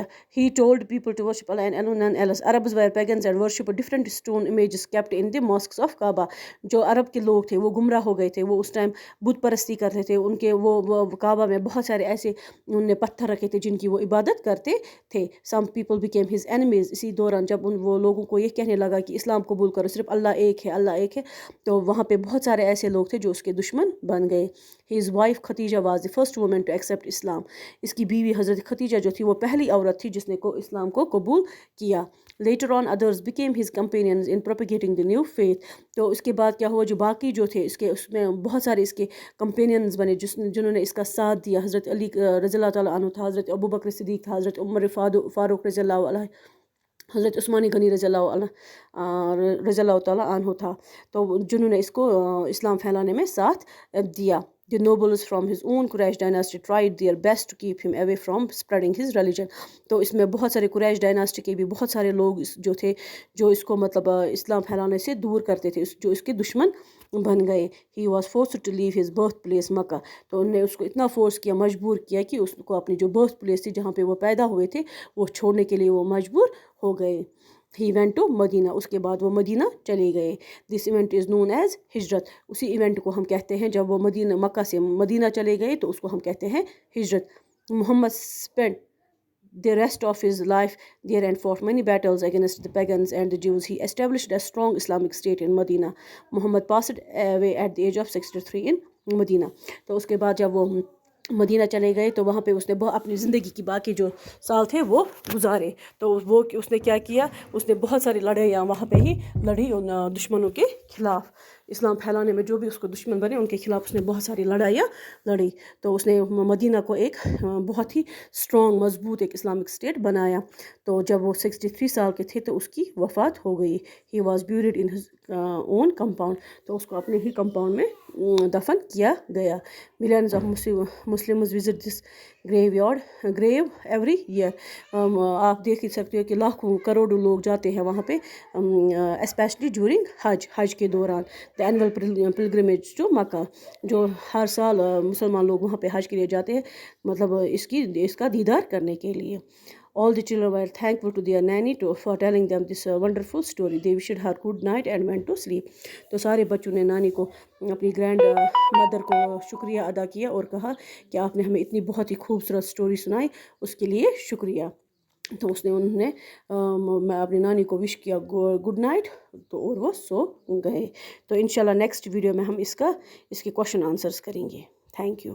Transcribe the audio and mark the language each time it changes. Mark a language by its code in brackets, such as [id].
[en] He told people to worship Allah and alone none else. Arabs were pagans and worshipped different stone images kept in the mosques of Kaaba. [ur] جو عرب کے لوگ تھے وہ گمراہ ہو گئے تھے، وہ اس ٹائم بت پرستی کرتے تھے. ان کے وہ کعبہ میں بہت سارے ایسے انہوں نے پتھر رکھے تھے جن کی وہ عبادت کرتے تھے. [en] Some people became his enemies. [ur] اسی دوران جب وہ لوگوں کو یہ کہنے لگا کہ اسلام قبول کرو، صرف اللہ ایک ہے، اللہ ایک ہے، تو وہاں پہ بہت سارے ایسے لوگ تھے جو اس کے دشمن بن گئے. [en] His wife Khadija was the first woman to accept Islam. [ur] اس کی بیوی حضرت خدیجہ جو تھی وہ پہلی عورت تھی جس نے اسلام کو قبول کیا. [en] Later on others became his companions in propagating the new faith. [ur] تو اس کے بعد کیا ہوا، جو باقی جو تھے اس میں بہت سارے اس کے کمپینینز بنے جنہوں نے اس کا ساتھ دیا. حضرت علی رضی اللہ تعالیٰ عنہ تھا، حضرت ابوبکر صدیق تھا، حضرت عمر فاروق رضی اللہ عنہ، حضرت عثمان غنی رضی اللہ تعالیٰ عنہ تھا. تو جنہوں نے اس کو اسلام پھیلانے میں ساتھ دیا. [en] The nobles from his own Quraysh dynasty tried their best to keep him away from spreading his religion. [ur] تو اس میں بہت سارے قریش ڈائناسٹی کے بھی بہت سارے لوگ جو تھے جو اس کو مطلب اسلام پھیلانے سے دور کرتے تھے، جو اس کے دشمن بن گئے. [en] He was forced to leave his birth place Mecca. [ur] تو انہوں نے اس کو اتنا فورس کیا، مجبور کیا کہ اس کو اپنی جو برتھ پلیس تھی جہاں پہ وہ پیدا ہوئے تھے وہ چھوڑنے کے لیے وہ مجبور ہو گئے. [en] He went to Medina. [ur] اس کے بعد وہ مدینہ چلے گئے. [en] This event is known as ہجرت. [ur] اسی ایونٹ کو ہم کہتے ہیں جب وہ مکہ سے مدینہ چلے گئے تو اس کو ہم کہتے ہیں ہجرت. [en] Muhammad spent the rest of his life there and fought many battles against the pagans and the Jews. He established a strong Islamic state in Medina. Muhammad passed away at the age of 63 in Medina. [ur] تو اس کے بعد جب وہ مدینہ چلے گئے تو وہاں پہ اس نے اپنی زندگی کی باقی جو سال تھے وہ گزارے. تو وہ اس نے کیا کیا, اس نے بہت ساری لڑائیاں وہاں پہ ہی لڑی ان دشمنوں کے خلاف. اسلام پھیلانے میں جو بھی اس کو دشمن بنے ان کے خلاف اس نے بہت ساری لڑائیاں لڑی. تو اس نے مدینہ کو ایک بہت ہی اسٹرانگ مضبوط ایک اسلامک اسٹیٹ بنایا. تو جب وہ 63 سال کے تھے تو اس کی وفات ہو گئی. [en] He was buried in his own compound. [ur] تو اس کو اپنے ہی کمپاؤنڈ میں دفن کیا گیا. [en] Millions of Muslims visit this grave every year. [ur] آپ دیکھ ہی سکتے ہو کہ لاکھوں کروڑوں لوگ جاتے ہیں وہاں پہ, اسپیشلی ڈیورنگ حج کے دوران. [en] the annual pilgrimage to Mecca, [ur] جو ہر سال مسلمان لوگ وہاں پہ حج کے لیے جاتے ہیں, مطلب اس کا دیدار کرنے کے لیے. [en] All the children were thankful to their nanny for telling them this wonderful story. They wished her good night and went to sleep. [ur] تو سارے بچوں نے نانی کو, اپنی گرینڈ مدر کو شکریہ ادا کیا اور کہا کہ آپ نے ہمیں اتنی بہت ہی خوبصورت سٹوری سنائی, اس کے لیے شکریہ. تو انہوں نے اپنی نانی کو وش کیا گڈ نائٹ, تو اور وہ سو گئے. تو انشاءاللہ نیکسٹ ویڈیو میں ہم اس کے کوشچن آنسرز کریں گے. [en] Thank you.